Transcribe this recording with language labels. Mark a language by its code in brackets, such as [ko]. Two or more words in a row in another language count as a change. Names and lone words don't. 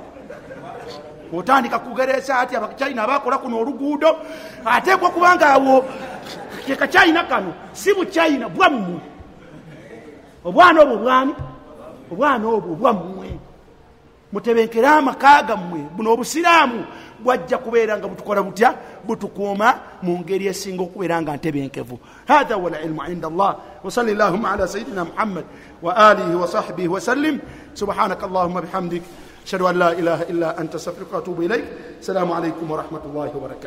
[lg] Otandika kugereesa ati abachina abakola kuno oluguudo, ateekwa kubanga awo kachina kano si buchina bwammwe. Obwana obwo bwani? Obwana obwo bwammwe. Mutebenkera amaka gammwe. Buno obusiraamu bwajja kubeera nga butukola butya? Butukuuma mu ngeri esinga okubeera nga ntebenkevu. [ar] هذا والعلم عند الله. وصلى الله على سيدنا محمد وآله وصحبه وسلم. سبحانك اللهم بحمدك, أشهد أن لا إله إلا أنت، أستغفرك وأتوب إليك. السلام عليكم ورحمة الله وبركاته.